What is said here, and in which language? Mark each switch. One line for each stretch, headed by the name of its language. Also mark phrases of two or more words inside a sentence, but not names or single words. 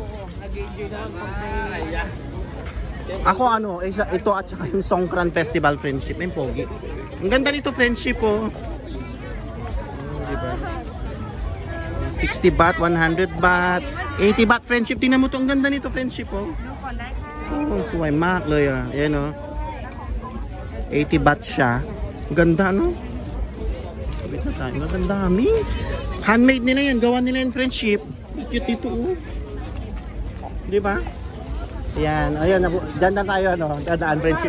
Filipino: Nag-enjoy na ako ito at saka yung Songkran Festival friendship. May pogi. Ang ganda nito friendship, oh. Diba? 60 baht, 100 baht, 80 baht friendship. Tingnan mo to, ang ganda nito friendship, oh. Oh, suway makเลย ah. Ayan, oh. 80 baht siya. Ang ganda, no? Ang dami. Handmade nila yan, gawa nila yan friendship. Cute ito, oh. Diba? Ayan, ayan, dyan na tayo, ano, dadaan friendship.